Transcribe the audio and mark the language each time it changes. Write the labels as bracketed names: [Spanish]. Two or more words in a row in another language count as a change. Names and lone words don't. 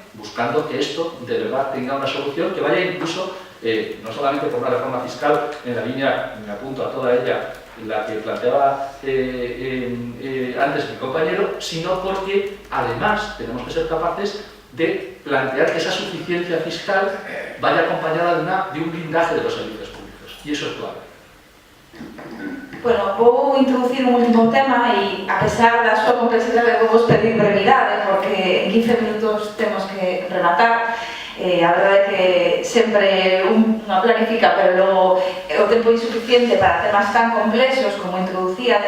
[Spanish] buscando que esto de verdad tenga una solución que vaya incluso, no solamente por una reforma fiscal en la línea, me apunto a toda ella, la que planteaba antes mi compañero, sino porque además tenemos que ser capaces de plantear que esa suficiencia fiscal vaya acompañada de un blindaje de los servicios públicos, y eso es clave. [Galician] Bueno, vou introducir un último tema e, a pesar da súa complexidade, vou vos pedir brevidade, porque en 15 minutos temos que rematar. A verdade é que sempre unha planifica, pero logo o tempo é insuficiente para temas tan complexos como introducíades.